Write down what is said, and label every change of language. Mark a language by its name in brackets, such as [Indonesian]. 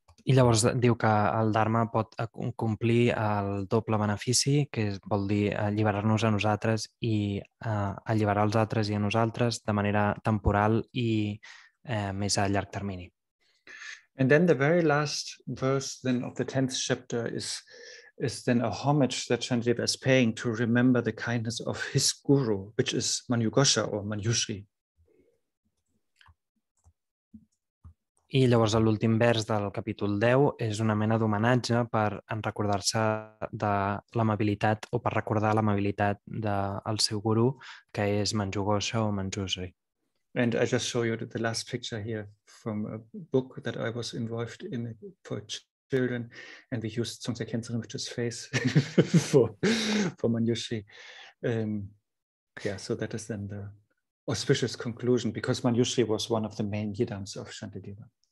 [Catalan] I llavors diu que el Dharma pot complir el doble benefici, que vol dir alliberar-nos a nosaltres i alliberar els altres i a nosaltres de manera temporal i més a llarg termini. [English] And then the very last verse then of the 10th chapter is then a homage that Shantideva is paying to remember the kindness of his guru, which is Manjughosha or Manjushri. [Catalan] I llavors l'últim vers del capítol 10 és una mena d'homenatge per recordar-se de l'amabilitat o per recordar l'amabilitat del seu guru, que és Manjughosha o Manjushri. [English] And I just show you the last picture here from a book that I was involved in for children, and we used Dzongsar Khyentse Rinpoche's face for Manjushri. So that is then the auspicious conclusion, because Manjushri was one of the main yidams of Shantideva.